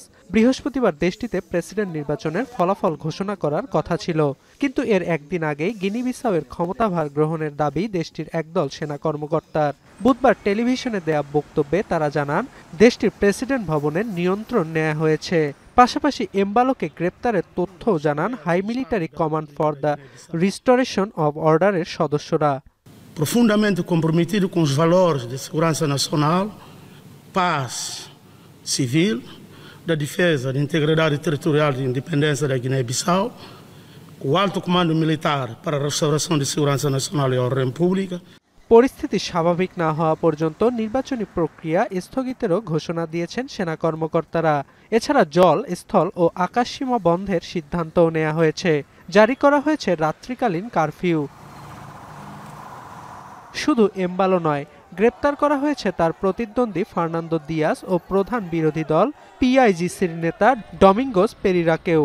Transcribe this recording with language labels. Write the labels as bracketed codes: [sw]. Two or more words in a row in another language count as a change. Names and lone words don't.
[bn] বৃহস্পতিবার দেশটিতে প্রেসিডেন্ট নির্বাচনের ফলাফল ঘোষণা করার কথা ছিল, কিন্তু এর একদিন আগেই গিনি বিসাউয়ের ক্ষমতাভার গ্রহণের দাবি দেশটির একদল সেনা কর্মকর্তার। বুধবার টেলিভিশনে দেয়া বক্তব্যে তারা জানান, দেশটির প্রেসিডেন্ট ভবনের নিয়ন্ত্রণ নেওয়া হয়েছে। পাশাপাশি এমবালোকে গ্রেপ্তারের তথ্যও জানান হাই মিলিটারি কমান্ড ফর দ্য রিস্টোরেশন অব অর্ডারের সদস্যরা। [pt] Profundamente comprometido com os valores de segurança nacional, paz civil, da defesa da integridade territorial e independência da Guiné-Bissau, o alto comando militar para a restauração de segurança nacional e ordem pública. [bn] পরিস্থিতি স্বাভাবিক না হওয়া পর্যন্ত নির্বাচনী প্রক্রিয়া স্থগিতেরও ঘোষণা দিয়েছেন সেনা কর্মকর্তারা। এছাড়া জল, স্থল ও আকাশসীমা বন্ধের সিদ্ধান্তও নেওয়া হয়েছে। জারি করা হয়েছে রাত্রিকালীন কারফিউ। শুধু এমবালো নয়, গ্রেপ্তার করা হয়েছে তার প্রতিদ্বন্দ্বী ফার্নান্দো দিয়াস ও প্রধান বিরোধী দল পিআইজিসির নেতা ডমিঙ্গোস পেরিরাকেও।